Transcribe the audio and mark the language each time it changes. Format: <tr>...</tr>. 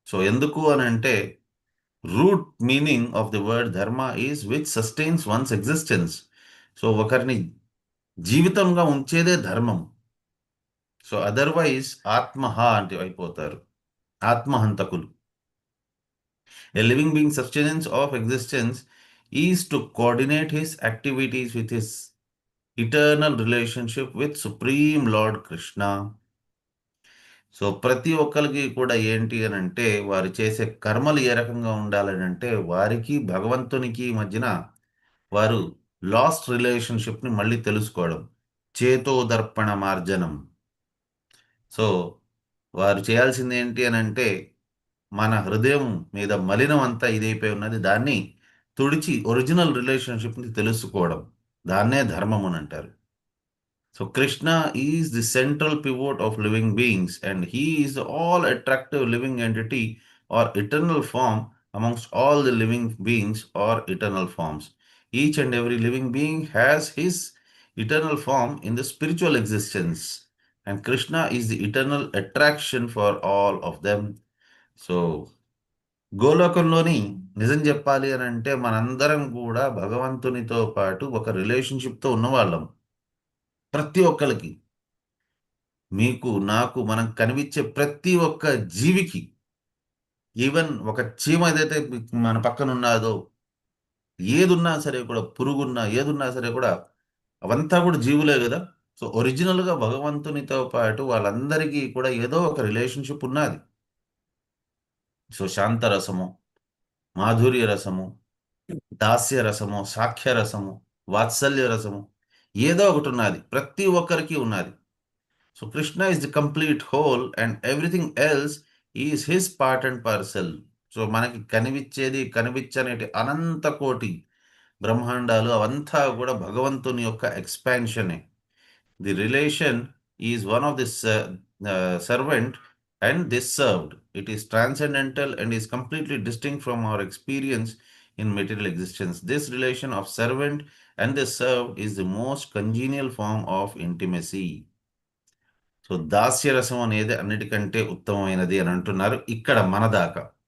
<te>ఎందుకు అని అంటే</te> <en>Root meaning of the word dharma is which sustains one's existence.</en> <te>ఒకరిని జీవితంగా ఉంచేదే ధర్మం. అదర్వైజ్ ఆత్మహ అంటే అయిపోతారు, ఆత్మహంతకులు.</te> <en>A living being's sustenance of existence is to coordinate his activities with his eternal relationship with Supreme Lord Krishna.</en> <te>ప్రతి ఒక్కరికి కూడా ఏంటి అని అంటే వారు చేసే కర్మలు ఏ రకంగా ఉండాలని అంటే వారికి భగవంతునికి మధ్యన వారు లాస్ట్ రిలేషన్షిప్ని మళ్ళీ తెలుసుకోవడం, చేతోదర్పణ మార్జనం. వారు చేయాల్సింది ఏంటి అని అంటే మన హృదయం మీద మలినం అంతా ఇదైపోయి ఉన్నది, దాన్ని తుడిచి ఒరిజినల్ రిలేషన్షిప్ని తెలుసుకోవడం, దాన్నే ధర్మం అని అంటారు.</te> <en>Krishna is the central pivot of living beings and he is the all attractive living entity or eternal form amongst all the living beings or eternal forms. Each and every living being has his eternal form in the spiritual existence and Krishna is the eternal attraction for all of them.</en> <te>గోలోకంలోని నిజం చెప్పాలి అని అంటే మనందరం కూడా భగవంతునితో పాటు ఒక రిలేషన్షిప్తో ఉన్నవాళ్ళం. ప్రతి ఒక్కరికి, మీకు నాకు మనం కనిపించే ప్రతి ఒక్క జీవికి, ఈవెన్ ఒక చీమ ఏదైతే మన పక్కన ఉన్నదో, ఏదున్నా సరే కూడా, పురుగున్నా ఏదున్నా సరే కూడా అవంతా కూడా జీవులే కదా. ఒరిజినల్గా భగవంతునితో పాటు వాళ్ళందరికీ కూడా ఏదో ఒక రిలేషన్షిప్ ఉన్నది. శాంతరసము, మాధుర్య రసము, దాస్య రసము, సాఖ్య రసము, వాత్సల్య రసము, ఏదో ఒకటి ఉన్నది, ప్రతి ఒక్కరికి ఉన్నది.</te> <en>Krishna is the complete whole and everything else is his part and parcel.</en> <te>మనకి కనిపించేది కనిపించనేటి అనంత కోటి బ్రహ్మాండాలు అవంతా కూడా భగవంతుని యొక్క ఎక్స్పాన్షనే.</te> <en>The relation is one of this servant and this served. It is transcendental and is completely distinct from our experience in material existence. This relation of servant and the served is the most congenial form of intimacy.</en> <te>దాస్యరసం అనేది అన్నిటికంటే ఉత్తమమైనది అని అంటున్నారు ఇక్కడ మన దాకా.</te>